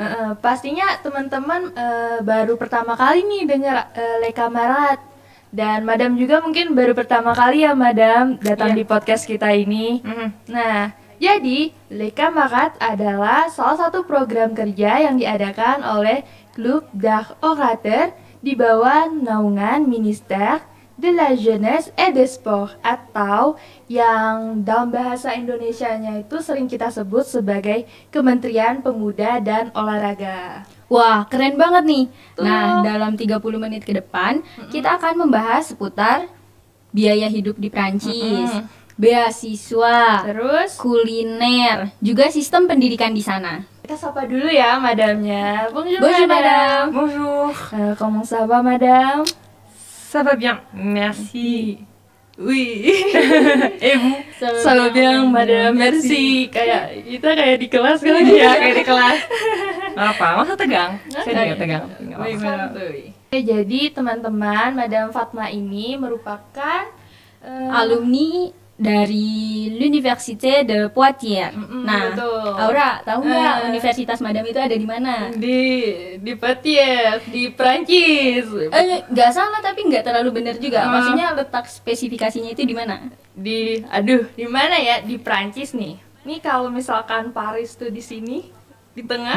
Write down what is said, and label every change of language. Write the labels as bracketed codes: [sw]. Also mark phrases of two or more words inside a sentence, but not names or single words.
[id] Pastinya teman-teman baru pertama kali nih dengar Les Camarades. Dan Madam juga mungkin baru pertama kali ya Madam datang di podcast kita ini. Nah, jadi Les Camarades adalah salah satu program kerja yang diadakan oleh Club d'Art Orateur di bawah naungan Ministère de la Jeunesse et des Sports, atau yang dalam bahasa Indonesianya itu sering kita sebut sebagai Kementerian Pemuda dan Olahraga. Wah, keren banget nih. Nah, dalam 30 menit ke depan, kita akan membahas seputar biaya hidup di Prancis, beasiswa, terus kuliner, juga sistem pendidikan di sana. Kita sapa dulu ya madamnya. [fr] Bonjour, Bonjour, madame. Bonjour, Comment ça va, madame? ça va bien, merci. Oui. Et vous? Ça va bien, madame. Merci. [id] Kita kayak di kelas kali ya, kayak di kelas. Apa? Masa tegang? Saya juga tegang. Jadi teman-teman, Madam Fatma ini merupakan alumni dari l'Université de Poitiers. Nah, betul. Aura, tahu nggak universitas Madam itu ada di mana? Di Poitiers, di Prancis. Nggak salah tapi nggak terlalu benar juga. Maksudnya letak spesifikasinya itu di mana? Di mana ya? Di Prancis nih. Nih kalau misalkan Paris tuh di sini, di tengah.